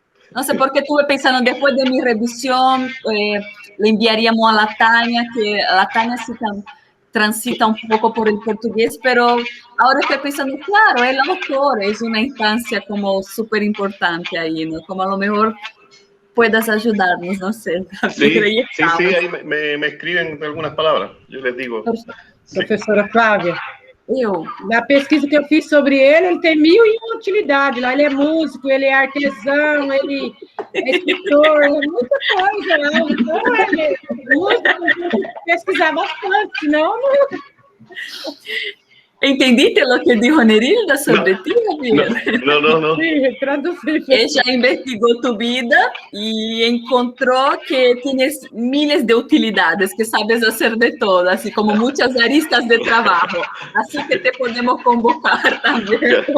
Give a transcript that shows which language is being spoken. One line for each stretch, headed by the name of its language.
Spanish: No sé, porque estuve pensando, después de mi revisión, le enviaríamos a la Tania, que la Tania sí transita un poco por el portugués, pero ahora estoy pensando, claro, el autor es una instancia como súper importante ahí, ¿no? Como a lo mejor puedas ayudarnos, no sé. Sí, ahí me escriben algunas palabras, yo les digo.
Portuguese: Professora Flávia, Eu? na pesquisa que eu fiz sobre ele tem 1001 utilidades lá. Ele é músico, ele é artesão, ele é escritor, é muita coisa lá. Então, ele tem que pesquisar bastante, senão não...
Spanish: ¿Entendiste lo que dijo Nerilda sobre ti, Javier? No. Sí, traducí. Ella investigó tu vida y encontró que tienes miles de utilidades, que sabes hacer de todo, así como muchas aristas de trabajo. Así que te podemos convocar también.